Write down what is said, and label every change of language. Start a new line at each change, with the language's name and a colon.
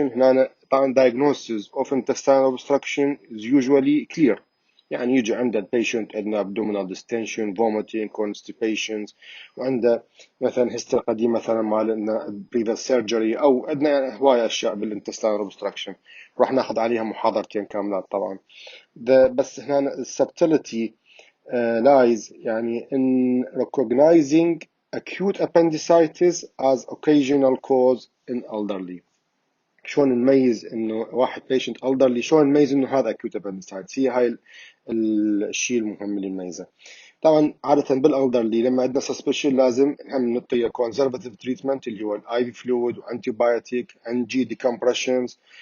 Arabic: هنا طبعا
English: diagnosis of intestinal obstruction is usually clear،
Arabic: يعني يجي عند البيشنت عندنا abdominal distension vomiting constipations، وعنده مثلا history قديم مثلا مال previous surgery، او عندنا هواية اشياء بالintestinal obstruction راح ناخذ عليها محاضرتين كاملات طبعا. بس هنا
English: subtlety lies يعني in recognizing acute appendicitis as occasional cause in elderly.
Arabic: شلون نميز انه واحد patient elderly، شلون نميز انه هذا acute appendicitis؟ هي هاي الشيء المهم اللي نميزه. طبعا عادة بالالدرلي لما عندنا suspicion لازم هم نعطيه conservative treatment اللي هو الاي في فلويد وانتيبايوتيك NG decompressions.